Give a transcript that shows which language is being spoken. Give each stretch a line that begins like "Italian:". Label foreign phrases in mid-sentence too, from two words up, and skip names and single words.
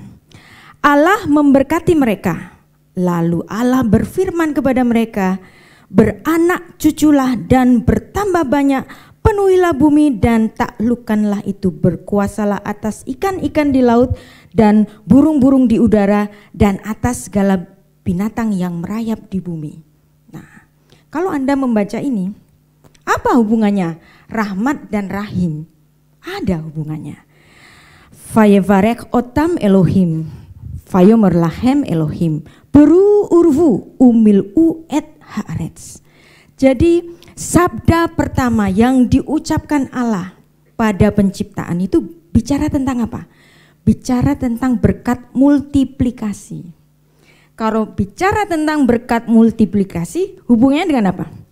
Indonesian: Allah memberkati mereka, lalu Allah berfirman kepada mereka, beranak cuculah dan bertambah banyak, penuhilah bumi dan taklukkanlah itu, berkuasalah atas ikan-ikan di laut dan burung-burung di udara dan atas segala binatang yang merayap di bumi. Nah, kalau Anda membaca ini, apa hubungannya rahmat dan rahim? Ada hubungannya.
Hebrew: ויברך אותם אלוהים, ויאמר להם אלוהים, פרו ורבו ומלאו את הארץ.
Indonesian: Jadi sabda pertama yang diucapkan Allah pada penciptaan itu bicara tentang apa? Bicara tentang berkat multiplikasi. Kalau bicara tentang berkat multiplikasi, hubungannya dengan apa?